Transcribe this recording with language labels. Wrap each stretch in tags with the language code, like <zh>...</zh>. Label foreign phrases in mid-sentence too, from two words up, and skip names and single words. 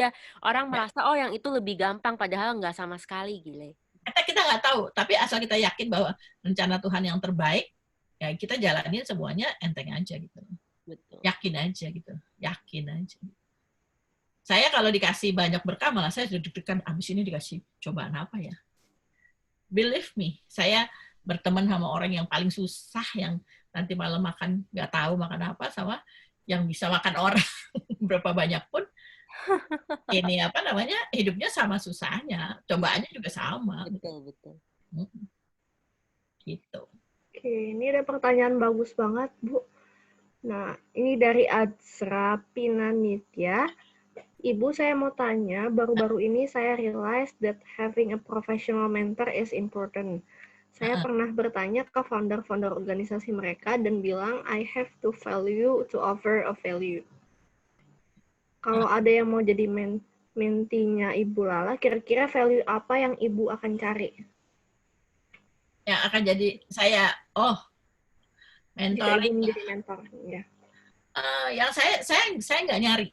<id>Orang merasa oh yang itu lebih gampang, padahal nggak sama sekali, gile. Kita nggak tahu, tapi asal kita yakin bahwa rencana Tuhan yang terbaik, ya kita jalanin semuanya enteng aja gitu. Betul. Yakin aja gitu. Yakin aja. Saya kalau dikasih banyak berkah, malah saya deg-degan, abis ini dikasih cobaan apa ya?</id> <en>Believe me,</en> <id>saya berteman sama orang yang paling susah, yang nanti malam makan nggak tahu makan apa, sama yang bisa makan orang berapa banyak pun, ini apa namanya, hidupnya sama susahnya, cobaannya juga sama. Betul. Gitu. Oke, ini ada pertanyaan bagus banget, Bu. Nah, ini dari Azra Pinanitya. Ibu, saya mau tanya, baru-baru ini saya</id> <en>realize that having a professional mentor is important.</en> <id>Saya pernah bertanya ke founder-founder organisasi mereka dan bilang,</id> <en>I have to value to offer a value.</en> <id>Kalau ada yang mau jadi mentinya Ibu Lala, kira-kira value apa yang Ibu akan cari? Yang akan jadi saya, mentoring. Jika Ibu menjadi mentor, ya. Yang saya nggak nyari.</id>